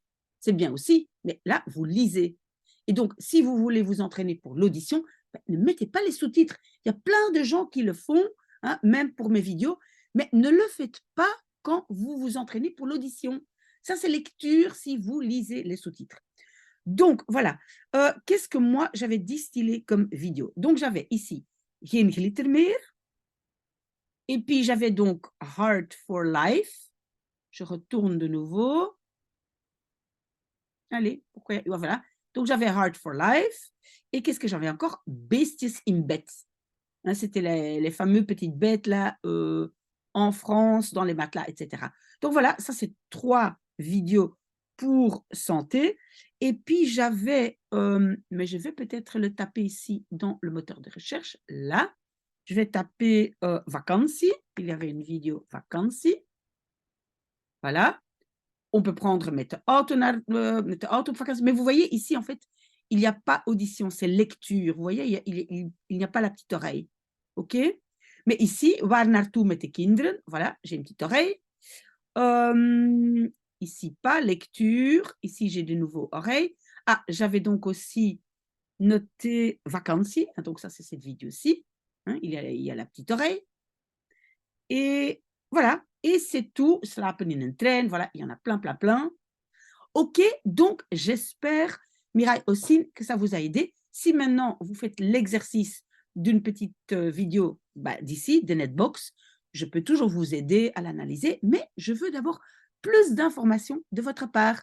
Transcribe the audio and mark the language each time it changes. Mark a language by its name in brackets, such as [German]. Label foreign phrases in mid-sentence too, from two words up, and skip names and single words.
[French] C'est bien aussi, mais là, vous lisez. Et donc, si vous voulez vous entraîner pour l'audition, ben, ne mettez pas les sous-titres. Il y a plein de gens qui le font, hein, même pour mes vidéos, mais ne le faites pas quand vous vous entraînez pour l'audition. Ça, c'est lecture si vous lisez les sous-titres. Donc, voilà. Qu'est-ce que moi, j'avais distillé comme vidéo? Donc, j'avais ici Geen glitter meer. Et puis, j'avais donc Heart for Life. Je retourne de nouveau. Allez, pourquoi? Voilà. Donc, j'avais Heart for Life. Et qu'est-ce que j'avais encore? Beestjes in bed. Hein, c'était les fameux petites bêtes là, en France, dans les matelas, etc. Donc, voilà, ça, c'est 3 vidéos pour santé. Et puis, j'avais, mais je vais peut-être le taper ici dans le moteur de recherche. Là, je vais taper vakantie. Il y avait une vidéo vakantie. Voilà. On peut prendre met de auto op vakantie. Mais vous voyez ici, en fait, il n'y a pas audition, c'est lecture. Vous voyez, il n'y a pas la petite oreille. OK? Mais ici, waar naartoe met de kinderen? Voilà, j'ai une petite oreille. Ici, pas lecture. Ici, j'ai de nouveau oreille. Ah, j'avais donc aussi noté vakantie. Donc ça, c'est cette vidéo-ci. Hein, il y a la petite oreille. Et voilà. Et c'est tout. Slapen in een trein. Voilà, il y en a plein, plein, plein. OK, donc j'espère, Mireille aussi, que ça vous a aidé. Si maintenant vous faites l'exercice d'une petite vidéo d'ici, de Netbox, je peux toujours vous aider à l'analyser, mais je veux d'abord plus d'informations de votre part.